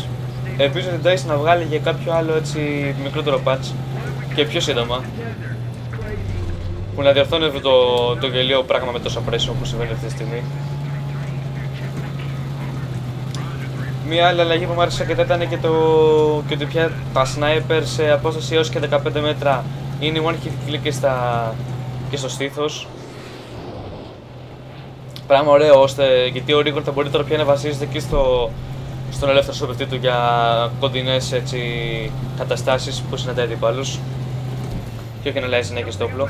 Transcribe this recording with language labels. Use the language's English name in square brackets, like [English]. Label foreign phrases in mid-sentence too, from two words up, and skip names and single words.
[Greek] Ελπίζω την DICE να βγάλει για κάποιο άλλο έτσι μικρότερο patch και πιο σύντομα, που να διορθώνει αυτό το γελίο πράγμα με το suppression που συμβαίνει αυτή τη στιγμή. Μια άλλη αλλαγή που μου άρεσε αρκετά ήταν και ότι πια τα sniper σε απόσταση έως και 15 μέτρα είναι [English] one hit kill [Greek] και στο στήθος. Πράγμα ωραίο γιατί ο Rigor θα μπορεί τώρα πια να βασίζεται και στον ελεύθερο σκοπευτή του για κοντινές έτσι καταστάσεις που συναντάει αντιπάλους και όχι να λέει συνέχεια στο όπλο.